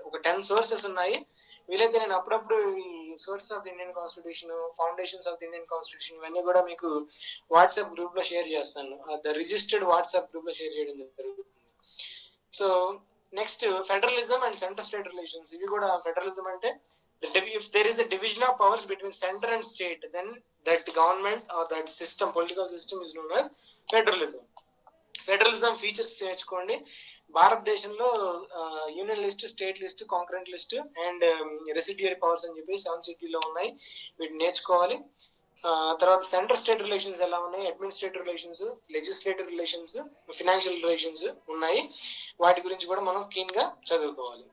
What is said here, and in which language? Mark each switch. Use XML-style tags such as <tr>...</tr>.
<te>ఒక 10 సోర్సెస్ ఉన్నాయి. వీలైతే నేను అప్పుడప్పుడు ఈ sources of the Indian constitution, foundations of the Indian constitution, ఇవన్నీ కూడా మీకు వాట్సాప్ గ్రూప్ లో షేర్ చేస్తాను. ద రిజిస్టర్డ్ వాట్సాప్ గ్రూప్ లో షేర్ చేయడం జరుగుతుంది. So next federalism and centre state relations. ఇవి కూడా ఫెడరలిజం అంటే</te> <en>if there is a division of powers between center and state, then that government or that system, political system is known as federalism.</en> <te>Federalism features నేర్చుకోండి. భారతదేశంలో union list, state list, concurrent list and residuary powers అని చెప్పి 7 సిటీలో ఉన్నాయి, వీటిని నేర్చుకోవాలి. తర్వాత centre state relations ఎలా ఉన్నాయి, administrative relations, legislative relations, financial relations ఉన్నాయి, వాటి గురించి కూడా మనం క్లీన్ గా చదువుకోవాలి.</te>